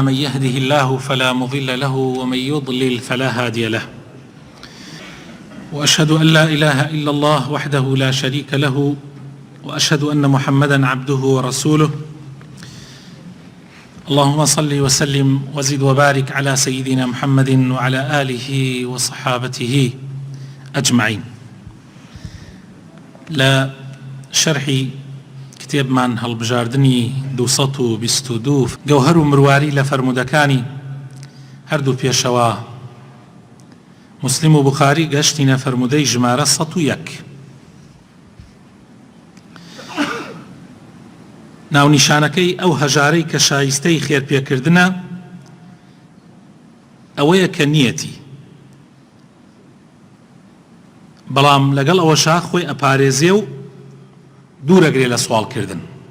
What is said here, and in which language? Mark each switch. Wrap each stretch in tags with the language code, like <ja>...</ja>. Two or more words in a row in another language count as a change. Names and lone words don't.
<ar>من يهده الله فلا مضل له ومن يضلل فلا هادي له، وأشهد أن لا إله إلا الله وحده لا شريك له، وأشهد أن محمدا عبده ورسوله. اللهم صل وسلم وزد وبارك على سيدنا محمد وعلى آله وصحابته أجمعين. لا شرح كتاب من</ar> <ckb>هەڵبژاردنی 222 گەوهەر و مرواری لە فەرمودەکانی هەردوو پێشەوە مسلم و بوخاری گەشتینە فەرمودەی ژمارە 101. ناونیشانەکەی ئەو هەژارەی کە شایستەی خێرپێکردنە ئەوەیە کە نیەتی، بەڵام لەگەڵ ئەوەشا خۆی ئەپارێزێ و دوورەگرێ لە سوالکردن.</ckb>